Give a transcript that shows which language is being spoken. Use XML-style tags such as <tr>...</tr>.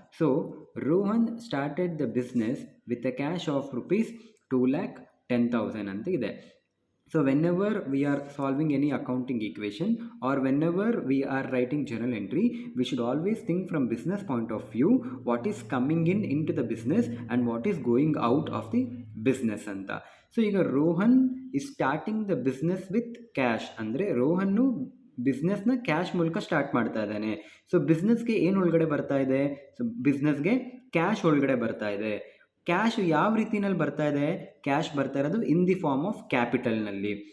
<en>so Rohan started the business with a cash of rupees 2,10,000</en> <kn>ಅಂತ ಇದೆ.</kn> <en>So whenever we are solving any accounting equation, or whenever we are writing journal entry, we should always think from business point of view, what is coming in into the business and what is going out of the business anta. So</en> <kn>ಈಗ Rohan</kn> <en>is starting the business with cash</en> <kn>ಅಂದರೆ ರೋಹನ್ನು ಬಿಸ್ನೆಸ್ನ cash ಮೂಲಕ start ಮಾಡ್ತಾ ಇದ್ದಾನೆ. So ಬಿಸ್ನೆಸ್ಗೆ ಏನು ಒಳಗಡೆ ಬರ್ತಾ ಇದೆ? So ಬಿಸ್ನೆಸ್ಗೆ cash ಒಳಗಡೆ ಬರ್ತಾ ಇದೆ. ಕ್ಯಾಶ್ ಯಾವ ರೀತಿನಲ್ಲಿ ಬರ್ತಾ ಇದೆ? ಕ್ಯಾಶ್ ಬರ್ತಾ ಇರೋದು</kn> <en>in the form of</en> <kn>ಕ್ಯಾಪಿಟಲ್ನಲ್ಲಿ.</kn>